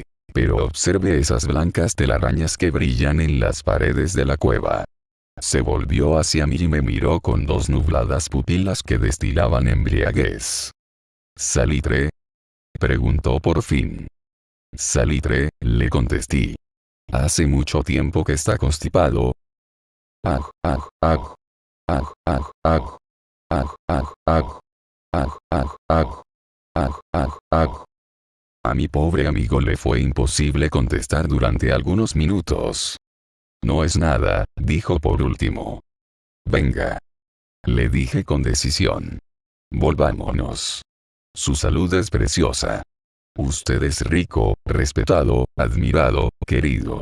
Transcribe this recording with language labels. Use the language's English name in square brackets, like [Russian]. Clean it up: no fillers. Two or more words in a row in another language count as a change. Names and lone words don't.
[Spanish] Pero observe esas blancas telarañas que brillan en las paredes de la cueva. Se volvió hacia mí y me miró con 2 nubladas pupilas que destilaban embriaguez. ¿Salitre?, preguntó por fin. Salitre, le contesté. Hace mucho tiempo que está constipado. Aj, aj, aj. Aj, aj, aj. Aj, aj, aj. Aj, aj, aj. Aj, aj, aj. A mi pobre amigo le fue imposible contestar durante algunos minutos. No es nada, dijo por último. Venga, le dije con decisión. Volvámonos. Su salud es preciosa. Usted es rico, respetado, admirado, querido.